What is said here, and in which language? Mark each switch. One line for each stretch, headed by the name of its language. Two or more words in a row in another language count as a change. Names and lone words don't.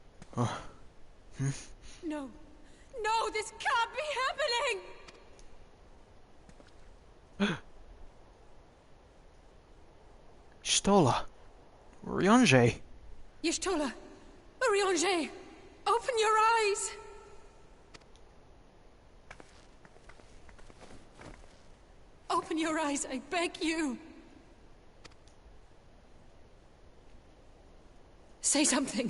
English: No. No, this can't be happening! Stola. Ryonje. Y'shtola! Ryonje! Open your eyes! Open your eyes, I beg you! Say something!